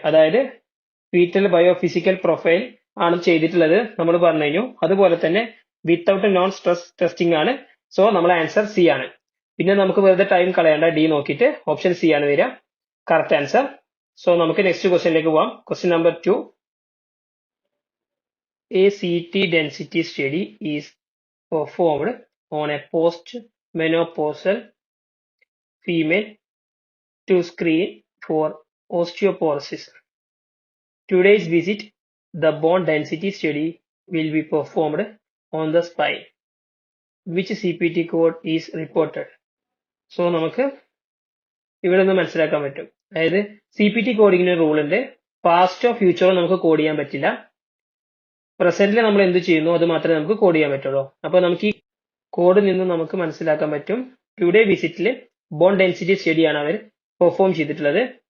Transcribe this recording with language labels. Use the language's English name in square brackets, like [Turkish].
[Malayalam] അതായത് fetal biophysical profile ആണ് ചെയ്തിട്ടുള്ളത് നമ്മൾ പറഞ്ഞു കഴിഞ്ഞു. അതുപോലെ തന്നെ വിത്തൗട്ട് നോൺ സ്ട്രെസ് ടെസ്റ്റിംഗ് ആണ്. സോ നമ്മൾ ആൻസർ C ആണ്. പിന്നെ നമുക്ക് വെറുതെ ടൈം കളയേണ്ട, D നോക്കിയിട്ട് ഓപ്ഷൻ C ആണ് വരിക കറക്റ്റ് ആൻസർ. സോ നമുക്ക് നെക്സ്റ്റ് ക്വസ്റ്റ്യനിലേക്ക് പോവാം. Question number 2. [English] A CT density study is performed on a post-menopausal female to screen for osteoporosis. Today's visit the bone density study will be performed on the spine. Which CPT code is reported? [Malayalam] So നമുക്ക് ഇവിടെ നിന്ന് മനസ്സിലാക്കാൻ പറ്റും. അതായത് CPT കോഡിങ്ങിന് rule ഉണ്ട്. പാസ്റ്റോ ഫ്യൂച്ചറോ നമുക്ക് code ചെയ്യാൻ പറ്റില്ല. പ്രസന്റിൽ നമ്മൾ എന്ത് ചെയ്യുന്നു അത് മാത്രമേ നമുക്ക് കോഡ് ചെയ്യാൻ പറ്റുള്ളൂ. അപ്പോൾ നമുക്ക് ഈ കോഡിൽ നിന്ന് നമുക്ക് മനസ്സിലാക്കാൻ പറ്റും ടുഡേ വിസിറ്റിൽ ബോൺ ഡെൻസിറ്റി സ്റ്റഡിയാണ് അവർ പെർഫോം ചെയ്തിട്ടുള്ളത്.